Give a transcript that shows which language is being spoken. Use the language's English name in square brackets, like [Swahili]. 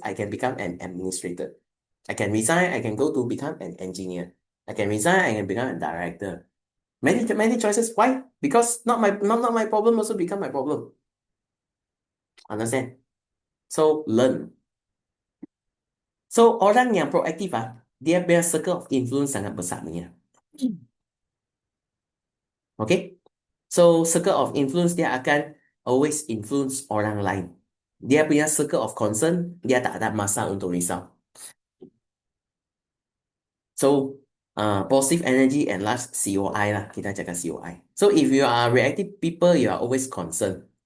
[English] I can become an administrator. I can resign. I can go to become an engineer. I can resign. I can become a director. Many choices. Why? Because not my problem also become my problem. Understand? So learn. [Malay] So orang yang proaktif dia punya circle of influence sangat besar punya. Okay? So circle of influence dia akan always influence orang lain. Dia punya circle of concern, dia tak ada masa untuk risau. [English] So, positive energy and last COI lah. [Malay] Kita cakap COI. [English] So, if you are reactive people, you are always concerned.